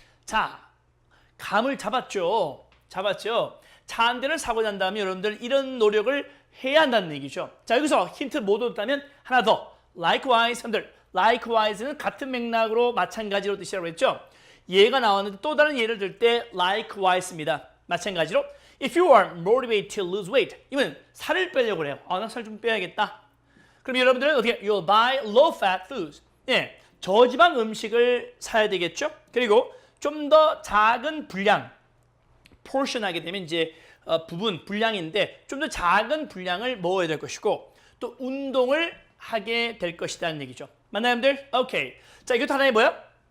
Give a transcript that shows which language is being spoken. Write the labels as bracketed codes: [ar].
[ko] 자, 감을 잡았죠. 차 한 대를 사고 난 다음에 여러분들 이런 노력을 해야 한다는 얘기죠. 자, 여기서 힌트 못 얻었다면 하나 더. likewise, 여러분들. likewise는 같은 맥락으로 마찬가지로 뜻이라고 했죠. 얘가 나왔는데 또 다른 예를 들 때 likewise입니다. 마찬가지로 [en] if you are motivated to lose weight, [ko] 이건 살을 빼려고 해요. 나 살 좀 빼야겠다. 그럼 여러분들은 어떻게? [en] You'll buy low-fat foods. [ko] 네, 저지방 음식을 사야 되겠죠. 그리고 좀 더 작은 분량, portion하게 되면 이제 분량인데 좀 더 작은 분량을 먹어야 될 것이고 또 운동을 하게 될 것이라는 얘기죠. 맞나요, 여러분들? 오케이. 자, 이것도 하나의 뭐야?